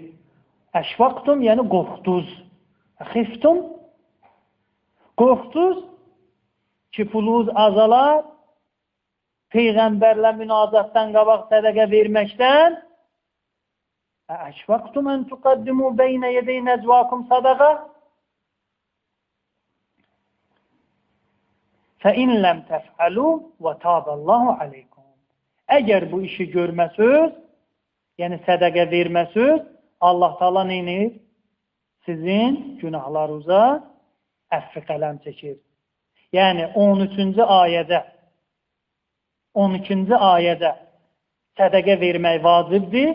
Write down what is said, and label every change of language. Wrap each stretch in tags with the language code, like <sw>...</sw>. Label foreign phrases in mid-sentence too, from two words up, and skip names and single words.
<az>Əşfəqtum, yəni qorxduz. Xiftum, qorxduz ki, pulunuz azalar, Peyğəmbərlə münacatdan qabaq sədəqə verməkdən.</az> <ar>أأشفقتم أن تقدموا بين يدي نجواكم صدقة. فَاِنْ لَمْ تَفْعَلُوا وَتَابَ اللّٰهُ عَلَيْكُمْ.</ar> <az>Əgər bu işi görməsiniz, yəni sədəqə verməsiniz, Allah Teala neynir? Sizin günahlarınıza əffi qələm çəkir. Yəni 13-cü ayədə 12-ci ayədə sədəqə vermək vacibdir.</az>